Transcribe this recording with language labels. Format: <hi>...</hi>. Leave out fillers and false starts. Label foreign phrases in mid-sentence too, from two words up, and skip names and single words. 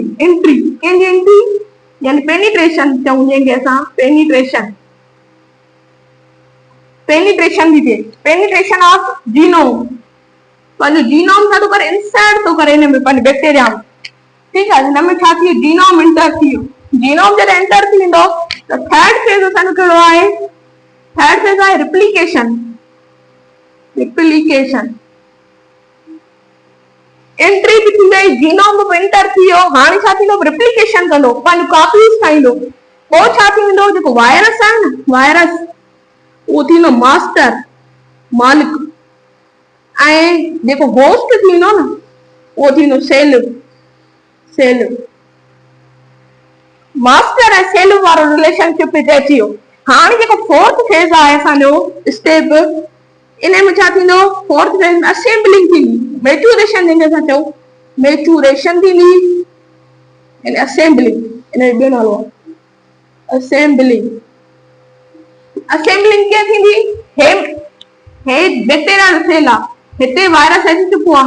<sd>कंहिंजी एंट्री, यानी पेनिट्रेशन चऊं जंहिंखे असां, पेनिट्रेशन थी थिए।</sd> <en>penetration of genome,</en> <sd>पंहिंजो जीनोम छा थो करे, इंसर्ट थो करे हिन में पंहिंजे बैक्टीरिया में। ठीकु आहे, हिन में छा थी, जीनोम इंटर थी वियो। जीनोम जॾहिं एंटर थी वेंदो त</sd> <en>third phase</en> <sd>असांजो कहिड़ो आहे,</sd> <en>third phase</en> <sd>आहे रिप्लिकेशन। एंट्री बि थी वई, जीनोम बि इंटर थी वियो। हाणे छा थींदो, रिप्लिकेशन कंदो, पंहिंजो कॉपीज़ ठाहींदो। पोइ छा थी वेंदो, जेको वायरस आहे न, वायरस उहो थींदो मालिक। ऐं जेको होस्ट थींदो न, उहो थींदो सेल। मास्टर ऐं सेल वारो रिलेशनशिप हिते अची वियो। हाणे जेको</sd> <en>fourth phase</en> <sd>आहे असांजो स्टेप, इन में छा थींदो,</sd> <en>fourth phase</en> <sd>में असेंबलिंग थींदी, मैच्यूरेशन जंहिंखे असां चऊं, मैच्यूरेशन थींदी। असेंबलिंग इन जो ॿियो नालो आहे असेंबलिंग कीअं थींदी, हे बैक्टीरिया जो सेल आहे, हिते वायरस अची चुको आहे।</sd>